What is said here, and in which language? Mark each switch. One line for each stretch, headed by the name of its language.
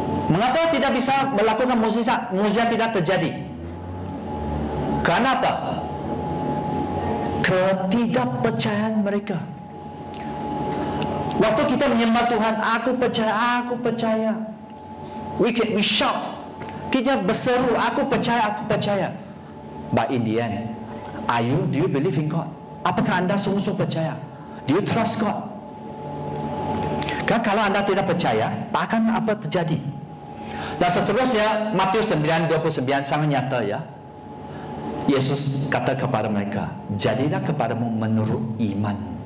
Indonesian: Mengapa tidak bisa melakukan mukjizat? Mukjizat tidak terjadi. Kenapa? Ketidakpercayaan mereka. Waktu kita menyembah Tuhan, aku percaya.
English: We shout.
Indonesian: Kita berseru, aku percaya.
English: But in the end, do you believe in God?
Indonesian: Apakah anda sungguh-sungguh percaya?
English: Do you trust God?
Indonesian: Kan kalau anda tidak percaya, tak akan apa terjadi. Dan seterusnya, Matius 9:29 sangat nyata ya. Yesus kata kepada mereka, jadilah kepadamu menurut iman.